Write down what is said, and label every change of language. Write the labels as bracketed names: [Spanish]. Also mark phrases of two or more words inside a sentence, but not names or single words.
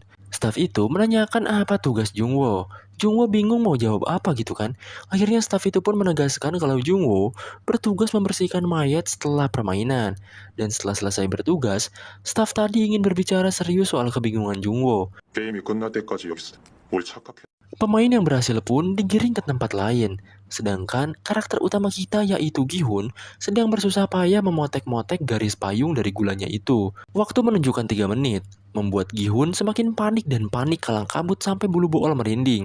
[Indonesian] Staf itu menanyakan apa tugas Jungwoo. Jungwoo bingung mau jawab apa gitu kan. Akhirnya staf itu pun menegaskan kalau Jungwoo bertugas membersihkan mayat setelah permainan. Dan setelah selesai bertugas, staf tadi ingin berbicara serius soal kebingungan Jungwoo. [Korean] 게임이 끝날 때까지 여기서 뭘 착각해. [Indonesian] Pemain yang berhasil pun digiring ke tempat lain. Sedangkan karakter utama kita yaitu Gi-hun sedang bersusah payah memotek-motek garis payung dari gulanya itu. Waktu menunjukkan 3 menit, membuat Gi-hun semakin panik dan panik kalang kabut sampai bulu bool merinding.